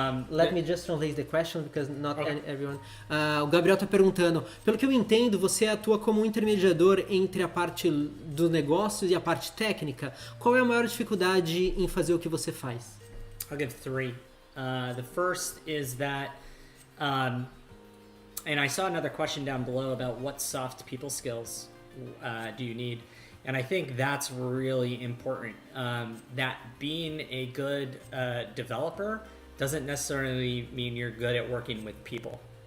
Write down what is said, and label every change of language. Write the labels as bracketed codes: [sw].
[en] Let me just translate the question because not everyone. [pt] O Gabriel está perguntando, pelo que eu entendo, você atua como um intermediador entre a parte do negócio e a parte técnica. Qual é a maior dificuldade em fazer o que você faz? [en] I'll give three. The first is that, and I saw another question down below about what soft people skills do you need, and I think that's really important. That being a good developer doesn't necessarily mean you're good at working with people.